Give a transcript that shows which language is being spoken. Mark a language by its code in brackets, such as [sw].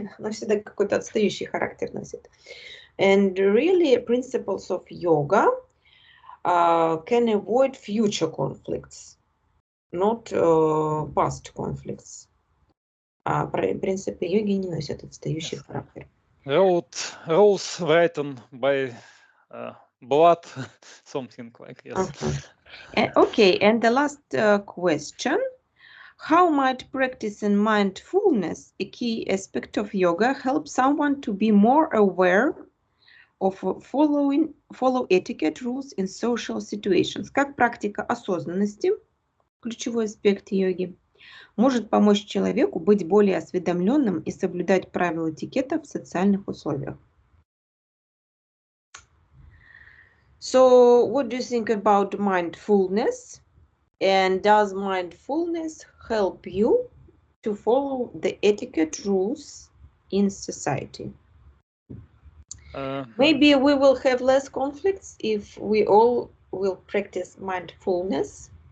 [ru] Но всегда какой-то отстающий характер носит. [en] And really, principles of yoga can avoid future conflicts, not past conflicts. [ru] Принципы йоги не носят отстающий характер. [en] Rules written by blood, something like yes. Okay, and the last question. How might practicing mindfulness, a key aspect of yoga, help someone to be more aware of follow etiquette rules in social situations? [ru] Как практика осознанности, ключевой аспект йоги, может помочь человеку быть более осведомленным и соблюдать правила этикета в социальных условиях? [en] So, what do you think about mindfulness? And does mindfulness help you to follow the etiquette rules in society? Maybe we will have less conflicts if we all will practice mindfulness.